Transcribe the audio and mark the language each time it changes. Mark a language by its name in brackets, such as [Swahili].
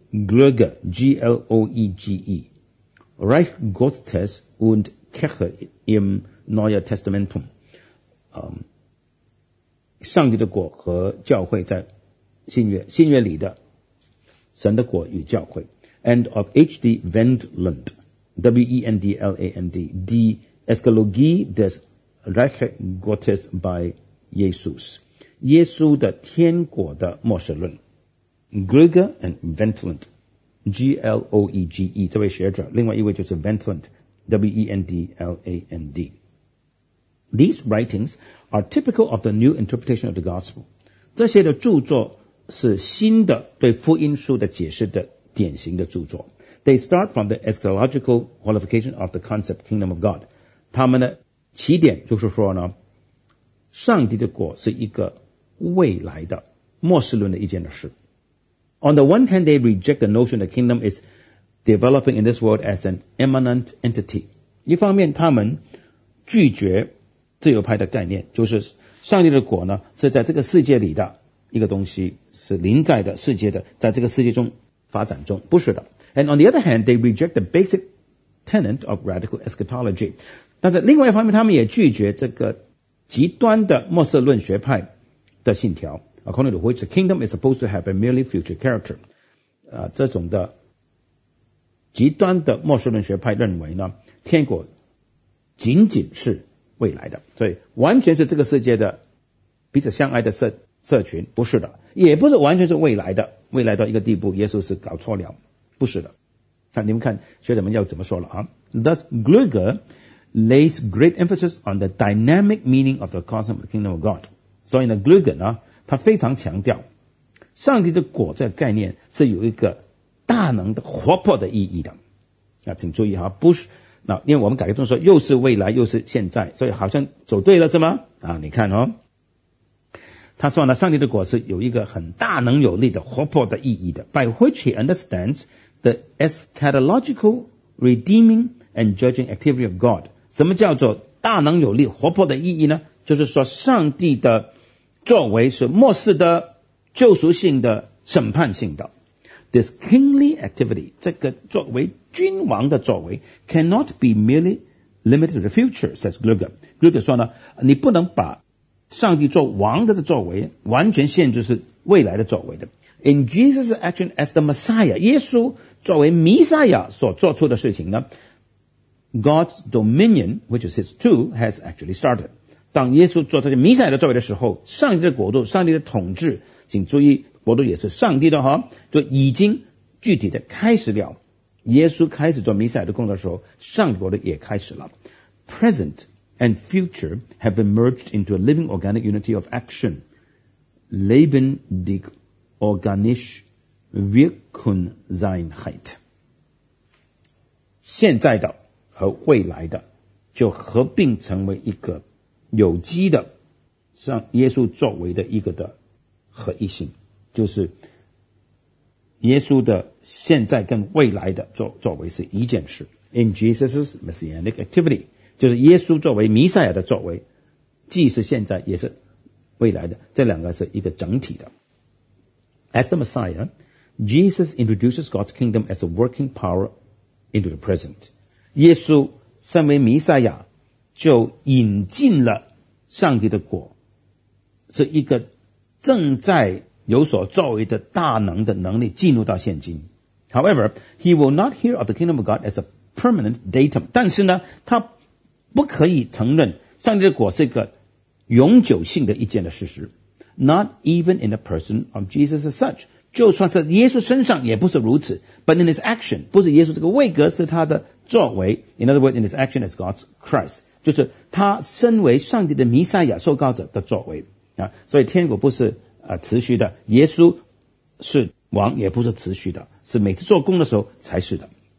[German] Gloege, G-L-O-E-G-E, Reich Gottes und Kirche im Neuen Testamentum. [Chinese] 上帝的国和教会在新约里的神的国与教会。 [English] And of H.D. [German] Wendland, W-E-N-D-L-A-N-D, Die Eschatologie des Reich Gottes bei Jesus. [Chinese] 耶稣的天国的末世论。Gloege and Wendland, G-L-O-E-G-E, 这位学者，另外一位就是 Wendland, W-E-N-D-L-A-N-D. [English] These writings are typical of the new interpretation of the gospel. [Chinese] 这些的著作是新的对福音书的解释的典型的著作。 [English] They start from the eschatological qualification of the concept kingdom of God. [Chinese] 他们的起点就是说呢，上帝的国是一个未来的末世论的一件的事。 [English] On the one hand, they reject the notion that kingdom is developing in this world as an immanent entity. [Chinese] 一方面，他们拒绝自由派的概念，就是上帝的国呢是在这个世界里的一个东西，是临在的世界的，在这个世界中发展中，不是的。 [English] And on the other hand, they reject the basic tenet of radical eschatology. [Chinese] 但是另外一方面，他们也拒绝这个极端的末世论学派的信条。 [English] According to which the kingdom is supposed to have a merely future character. [Chinese] 这种的极端的末世论学派认为呢，天国仅仅是未来的，所以完全是这个世界的彼此相爱的 社群，不是的，也不是完全是未来的，未来到一个地步耶稣是搞错了，不是的。那你们看学者们要怎么说了啊。 [English] Thus Gloege lays great emphasis on the dynamic meaning of the cosmic kingdom of God. [Chinese] 所以呢 Gloege 呢他非常强调上帝的国这个概念是有一个大能的活泼的意义的。那请注意啊，不是那因为我们改革中说又是未来又是现在，所以好像走对了是吗？啊，你看哦，他说呢，上帝的国是有一个很大能有力的活泼的意义的。 [English] By which he understands the eschatological redeeming and judging activity of God. [Chinese] 什么叫做大能有力活泼的意义呢？就是说上帝的作为是末世的救赎性的审判性的。 [English] This kingly activity, [Chinese] 这个作为君王的作为 [English] cannot be merely limited to the future, says Gloege. [Chinese] Gloege 说呢，你不能把上帝做王的作为完全限制是未来的作为的。 [English] In Jesus' action as the Messiah, [Chinese] 耶稣作为弥赛亚所做出的事情呢， [English] God's dominion, which is his too, has actually started. [Chinese] 当耶稣做这些弥赛亚的作为的时候，上帝的国度，上帝的统治，请注意国度也是上帝的哈，就已经具体的开始了。耶稣开始做弥赛亚的工作的时候，上帝国的也开始了。 [English] Present and future have emerged into a living organic unity of action. [German] Lebendig organisch Wirkungseinheit. [Chinese] 现在的和未来的就合并成为一个有机的，像耶稣作为的一个的合一性，就是耶稣的现在跟未来的 作为是一件事。 [English] In Jesus' messianic activity, [Chinese] 就是耶稣作为弥赛亚的作为，既是现在也是未来的，这两个是一个整体的。 [English] As the Messiah, Jesus introduces God's kingdom as a working power into the present. [Chinese] 耶稣身为弥赛亚就引进了上帝的国，是一个正在有所作为的大能的能力进入到现今。 [English] However, he will not hear of the kingdom of God as a permanent datum. [Chinese] 但是呢，他不可以承认上帝的国是一个永久性的一件的事实。 [English] Not even in the person of Jesus as such. [Chinese] 就算是耶稣身上也不是如此。 [English] But in his action, [Chinese] 不是耶稣这个位格，是他的作为。 [English] In other words, in his action as God's Christ. [Chinese] 就是他身为上帝的弥赛亚受膏者的作为。所以天国不是持续的，耶稣是王也不是持续的，是每次做工的时候才是的。